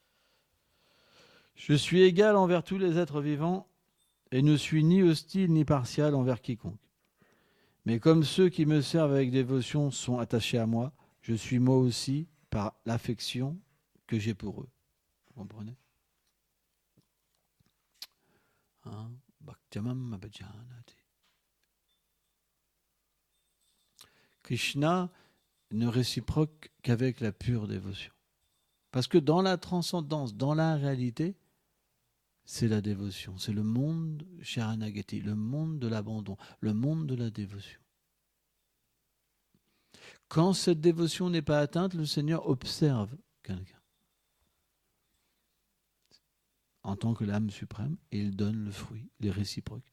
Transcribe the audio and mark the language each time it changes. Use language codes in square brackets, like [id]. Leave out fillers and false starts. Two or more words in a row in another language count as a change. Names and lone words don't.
[fr] Je suis égal envers tous les êtres vivants et ne suis ni hostile ni partial envers quiconque. Mais comme ceux qui me servent avec dévotion sont attachés à moi, je suis moi aussi par l'affection que j'ai pour eux. Vous comprenez? [sa] भक्त्या माम् अभिजानाति. [fr] Krishna ne réciproque qu'avec la pure dévotion. Parce que dans la transcendance, dans la réalité, c'est la dévotion. C'est le monde Sharanagati, le monde de l'abandon, le monde de la dévotion. Quand cette dévotion n'est pas atteinte, le Seigneur observe quelqu'un en tant que l'âme suprême et il donne le fruit, il est réciproque.